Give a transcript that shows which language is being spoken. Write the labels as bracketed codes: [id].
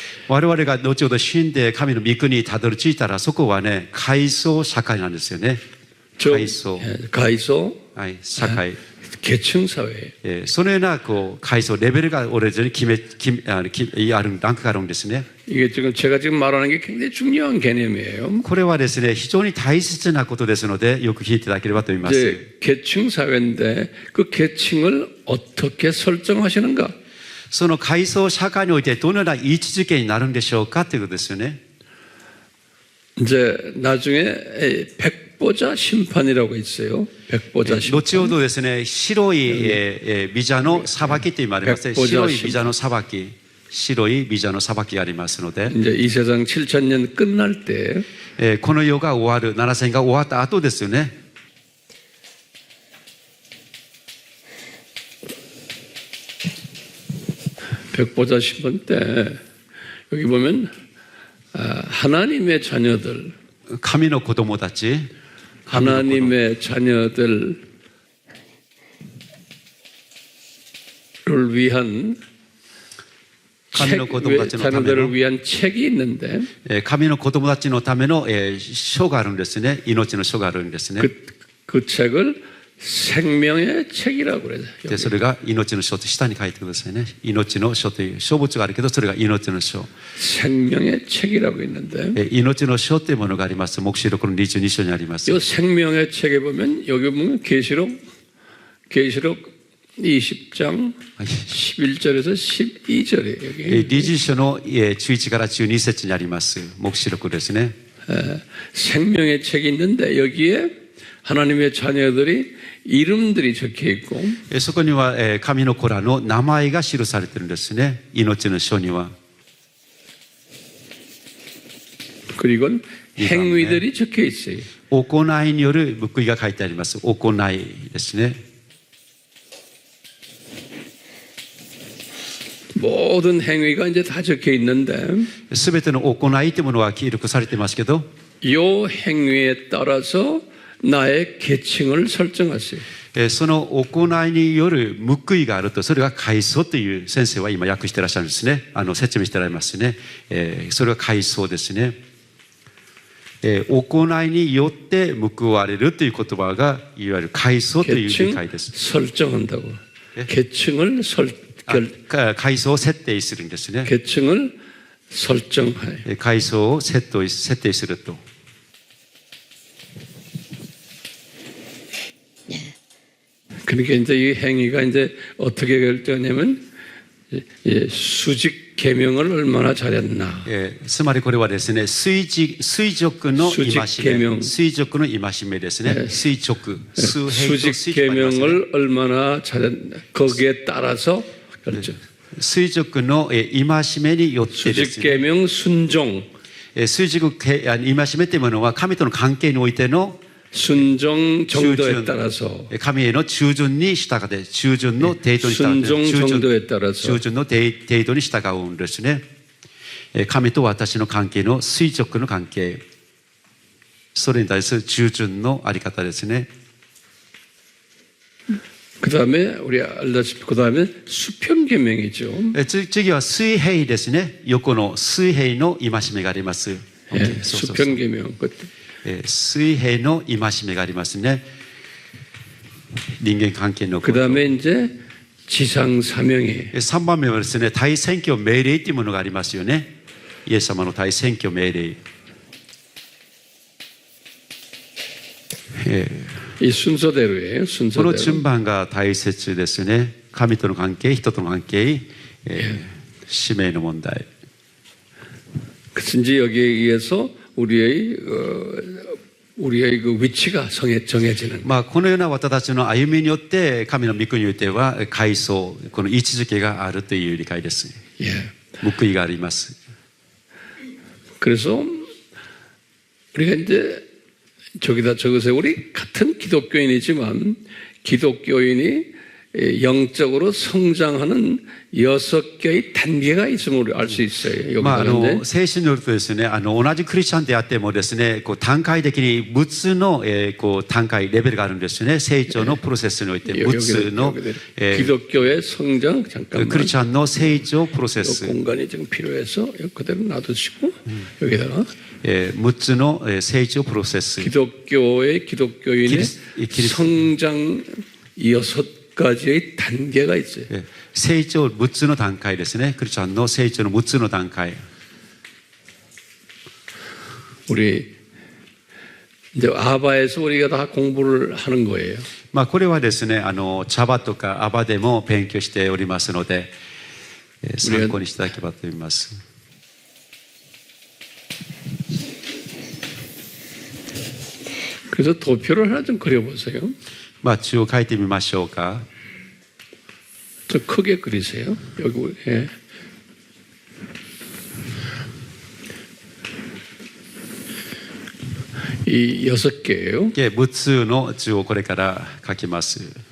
[ja] 我々が後ほど死んで神の御国にたどり着いたら、そこはね、階層社会なんですよね。階層。 가이소 はい、社会。 [ko] 계층 사회. [ja] そのようなこう階層レベルが俺々にあるランクがあるんですね。 [ko] 이게 지금 제가 지금 말하는 게 굉장히 중요한 개념이에요. [ja] これはですね、非常に大切なことですので、よく聞いていただければと思います。 [ko] 이제 계층 사회인데 그 계층을 어떻게 설정하시는가? [ja] その階層社会においてどのような位置づけになるんでしょうかということですよね。 [ko] 이제 나중에 백보자 심판이라고 있어요. 백보자 심판. [ja] 後ほどですね、白い美者の裁きと言われます。白い美者の裁き、白い美者の裁きがありますので、 [ko] 이제 이 세상 7,000년 끝날 때 [ja] この世が終わる、7000が終わった後ですよね。 [ko] 백보자 심판 때 여기 보면 하나님의 자녀들, [ja] 神の子供たち、 [ko] 하나님의 자녀들을 위한 자녀들을 위한 책이 있는데 [ja] 神の子供たちのための書があるんですね。命の書があるんですね。 [ko] 그 책을 생명의 책이라고 그래요. [ja] でそれが命の書と下に書いてくださいね。命の書という書物があるけど、それが命の書。 [ko] 생명의 책이라고 있는데 [ja] 命の書というものがあります。黙示録の22章にあります。 [ko] 이 생명의 책에 보면 여기 보면 계시록 20장 11절에서 12절이에요. 여기 [ja] 20章の11から12節にあります。黙示録ですね。 [ko] 생명의 책이 있는데 여기에 하나님의 자녀들이 이름들이 적혀 있고 [ja] そこには神の子らの名前が記されているんですね。命の書には。 [ko] 그리고 행위들이 적혀 있어요. [ja] 行いによる報いが書いてあります。行いですね。 [ko] 모든 행위가 이제 다 적혀 있는데 [ja] すべての行いというものは記録されてますけど、 [ko] 이 행위에 따라서 나의 계층을 설정하세요. [ja] その行いによる報いがあると、それが階層という先生は今訳していらっしゃるんですね。説明しておられますね。それが階層ですね。行いによって報われるという言葉がいわゆる階層という理解です。 [ko] 설정한다고. 계층을 [ja] 階層を設定するんですね。 [ko] 계층을 설정해. [ja] 階層を設定すると。 [ko] 그러니까 이제 이 행위가 이제 어떻게 결정하냐면 수직 계명을 얼마나 잘했나. [ja] つまりこれはですね、垂直の戒め、垂直の戒めですね。垂直、 [ko] 수직 계명을 얼마나 잘했나. 거기에 따라서 결정. [ja] 垂直の戒めによってですね。 [ko] 수직 계명 순종. [ja] 垂直戒めというものは神との関係においての [ko] 순종 정도에 따라서 [ja] 神への従順に従って、従順の程度に従って、 [ko] 순종 정도에 따라서 [ja] 従順の程度に従うんですね。神と私の関係の垂直の関係、それに対する従順のあり方ですね。 [ko] 그 다음에 우리 알다시피 그 다음에 수평계명이죠. [ja] 次は水平ですね。横の水平の戒めがあります。 [ko] 예, [en] 오케이, [ko] 수평계명. [ja] 水平の戒めがありますね。人間関係のこ 그 と。 [ko] 다음에 이제 지상 사명이 [ja] 3番目はですね、大宣教命令というものがありますよね。イエス様の大宣教命令。 [ko] 이 순서대로예요. [ja] この [ko] 순서대로. [ja] 順番が大切ですね。神との関係、人との関係、使命の問題。 [ko] 그래서 이제 여기에 의해서 우리의 그 위치가 정해지는. [ja] まあ、このような私たちの歩みによって神の御国においては階層、この位置づけがあるという理解です。 [ko] 예. [ja] 報いがあります。 [ko] 그래서 우리가 이제 저기다 적으세요. 우리 같은 기독교인이지만 기독교인이 영적으로 성장하는 6개의 단계가 있음을 알 수 있어요. 여기 [ja] まあ、 [ko] 보는데 [ja] 聖書によるとですね、同じクリスチャンであってもですね、こう段階的に6つの、こう段階レベルがあるんですよね。成長のプロセスにおいて6つの、 [ko] 기독교의 성장 [ja] ク [ko] 잠깐만 [ja] リスチャンの成長プロセス、 [ko] 공간이 좀 필요해서 그대로 놔두시고 여기다가 [ja] 6つの成長プロセス。 [ko] 기독교인의 [ja] 기리스- [ko] 성장 6가지의 단계가 있어요. [ja] 成長6つの段階ですね。クリスチャンの成長の6つの段階。 [ko] 우리 이제 아바에서 우리가 다 공부를 하는 거예요. [ja] まあ、これはですね、茶葉とかアバでも勉強しておりますので、参考にしていただければと思います。 [ko] 그래서 도표를 하나 좀 그려보세요. [ja] まあ、中央書いてみましょうか。 [ko] 좀 크게 그리세요. 여기 예. 이 6개예요. [ja] 6つの中央これから書きます。